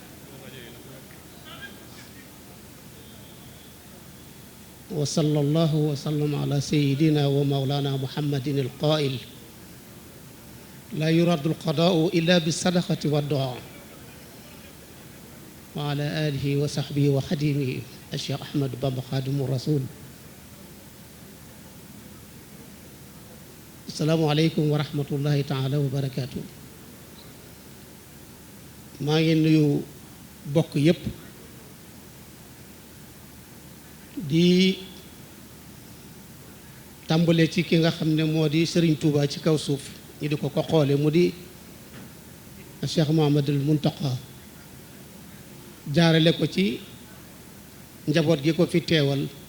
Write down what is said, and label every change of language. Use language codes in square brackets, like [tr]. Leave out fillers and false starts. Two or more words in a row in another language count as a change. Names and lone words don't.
[ar] وصلى الله وسلم على سيدنا ومولانا محمد القائل لا يرد القضاء إلا بالصدقة والدعاء وعلى آله وصحبه وخديمه الشيخ أحمد بابا خادم الرسول السلام عليكم ورحمة الله تعالى وبركاته [wo] maa ngi nuyu bokk yépp di tàmbale ci ki nga xam ne moo di Serigne Touba ci kaw suuf ñu di ko xoole mu di Cheikh Mouhamadoul Mountakha jaarale ko ci njaboot gi ko fi teewal